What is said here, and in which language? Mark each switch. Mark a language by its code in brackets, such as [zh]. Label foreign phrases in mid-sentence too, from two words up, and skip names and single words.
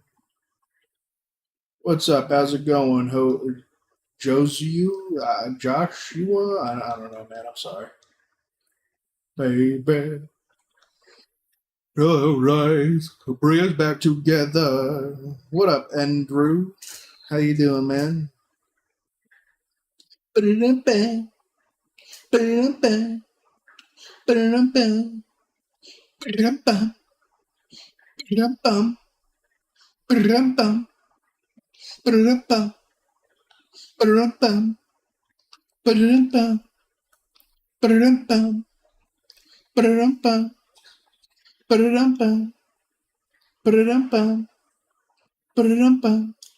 [en] What's up? How's it going? Josu? Joshua? I don't know, man. I'm sorry. Baby. Alright. Bring us back together. What up, Andrew? How you doing, man? Ba-da-dum-bam, ba-da-dum-bam, ba-da-dum-bam, ba-da-dum-bam, ba-da-dum-bam, ba-da-dum-bam, ba-da-dum-bam, ba-da-dum-bam, ba-da-dum-bam, ba-da-dum-bam, ba-da-dum-bam, ba-da-dum-bam, ba-da-dum-bam, ba-da-dum-bam,